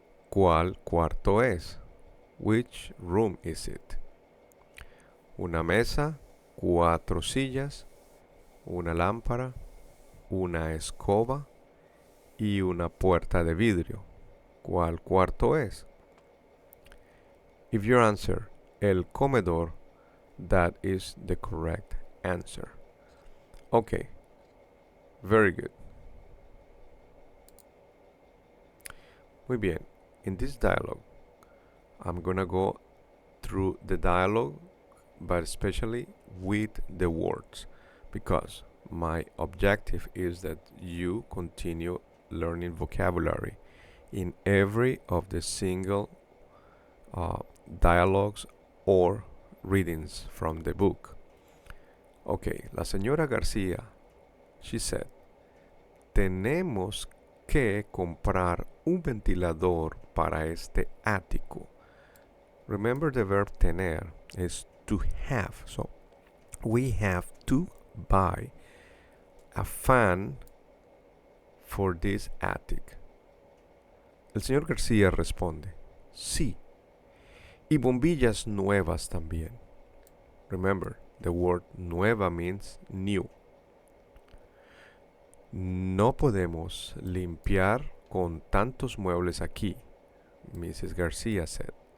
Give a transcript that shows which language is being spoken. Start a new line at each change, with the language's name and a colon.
Spanish: ¿Cuál cuarto es?
English: Which room is it?
Spanish: Una mesa, 4 sillas, una lámpara, una escoba y una puerta de vidrio. ¿Cuál cuarto es?
English: If you answer
Spanish: el comedor,
English: that is the correct answer. Okay, very good.
Spanish: Muy bien.
English: In this dialogue, I'm gonna go through the dialogue, but especially with the words, because my objective is that you continue learning vocabulary in every of the single dialogues or readings from the book. Okay,
Spanish: la señora García,
English: she said,
Spanish: tenemos que comprar un ventilador para este ático.
English: Remember, the verb tener is to have. So we have to buy a fan for this attic.
Spanish: El señor García responde, sí. Y bombillas nuevas también.
English: Remember, the word nueva means new.
Spanish: No podemos limpiar con tantos muebles aquí,
English: Mrs. García said.